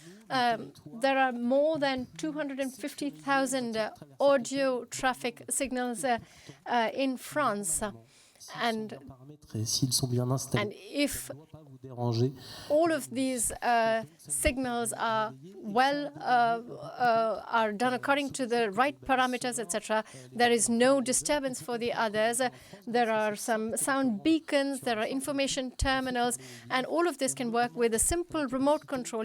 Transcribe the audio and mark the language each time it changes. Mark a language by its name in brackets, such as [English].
[English] There are more than 250,000 audio traffic signals in France. And [French] s'ils sont bien installés, [English] if [French] ça ne doit pas vous déranger. [English] all of these signals are are done according to the right parameters, etc., there is no disturbance for the others. There are some sound beacons, there are information terminals, and all of this can work with a simple remote control.